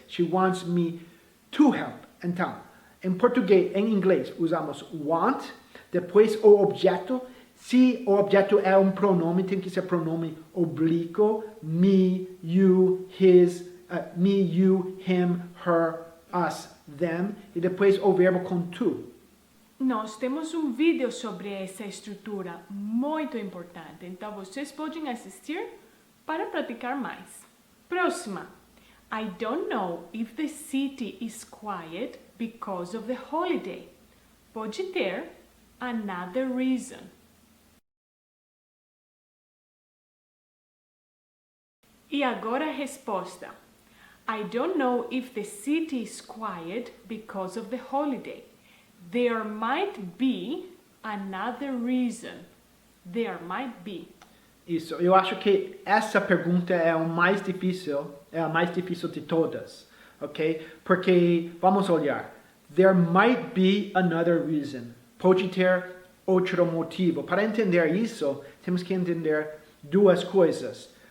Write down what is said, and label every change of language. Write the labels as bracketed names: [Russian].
[English] She wants me to help. [Portuguese] Então, em inglês, usamos want, depois o objeto. Se o objeto é um pronome, tem que ser pronome oblíquo. [English] Me, you, his, me, you, him, her, us, them. [Portuguese] E depois o verbo com to. Nós temos um vídeo sobre essa estrutura muito importante, então vocês podem assistir para praticar mais. Próxima. [English] I don't know if the city is quiet because of the holiday. [Portuguese] Pode ter [English] another reason. [Portuguese] E agora a resposta. [English] I don't know if the city is quiet because of the holiday. There might be another reason. There might be. [Portuguese] Isso, eu acho que essa pergunta é a mais difícil de todas, ok? Porque, vamos olhar, [English] there might be another reason. [Portuguese] Pode ter outro motivo. Para entender isso, temos que entender duas coisas.